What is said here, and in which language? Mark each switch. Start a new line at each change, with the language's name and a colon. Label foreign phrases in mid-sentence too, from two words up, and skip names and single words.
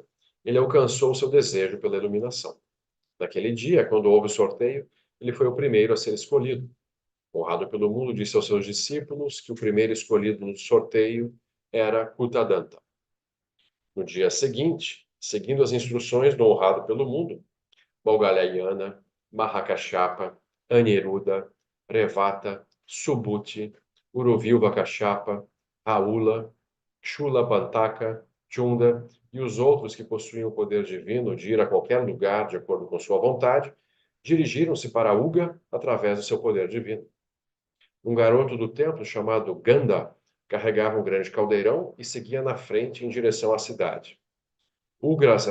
Portuguese: Ele alcançou seu desejo pela iluminação. Naquele dia, quando houve o sorteio, ele foi o primeiro a ser escolhido. Honrado pelo mundo, disse aos seus discípulos que o primeiro escolhido no sorteio era Kutadanta. No dia seguinte, seguindo as instruções do honrado pelo mundo, Moggalleyana, Mahakashapa, Aniruddha, Revata, Subhuti, Uruvilva Kashapa, Raula, Shulapantaka, Chunda e os outros que possuíam o poder divino de ir a qualquer lugar de acordo com sua vontade, dirigiram-se para Uga através do seu poder divino. Um garoto do templo chamado Ganda carregava um grande caldeirão e seguia na frente em direção à cidade.